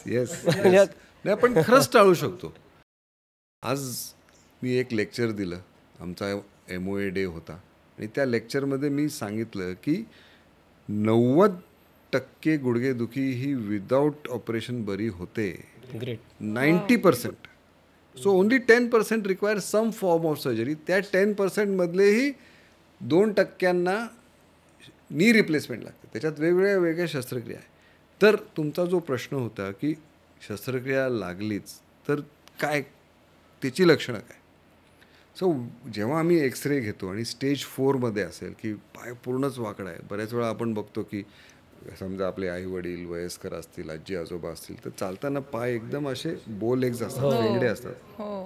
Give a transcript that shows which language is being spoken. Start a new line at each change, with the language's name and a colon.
Marathi: Yes नाही, आपण खरंच टाळू शकतो. आज मी एक लेक्चर दिलं, आमचा MOA डे होता आणि त्या लेक्चरमध्ये मी सांगितलं की 90% गुडघेदुखी ही विदाऊट ऑपरेशन बरी होते.
English: Great. 90%. So only 10% require some form of surgery.
Marathi: त्या 10% मधलेही 2% नी रिप्लेसमेंट लागते. त्याच्यात वेगवेगळ्या शस्त्रक्रिया आहे. तर तुमचा जो प्रश्न होता की शस्त्रक्रिया लागलीच तर काय, त्याची लक्षणं काय. सो जेव्हा आम्ही एक्सरे घेतो आणि स्टेज 4मध्ये असेल की पाय पूर्णच वाकडा आहे, बऱ्याच वेळा आपण बघतो की समजा आपले आई वडील वयस्कर असतील, आजी आजोबा असतील, तर चालताना पाय एकदम असे बो लेग्स असतात, वेगळे असतात.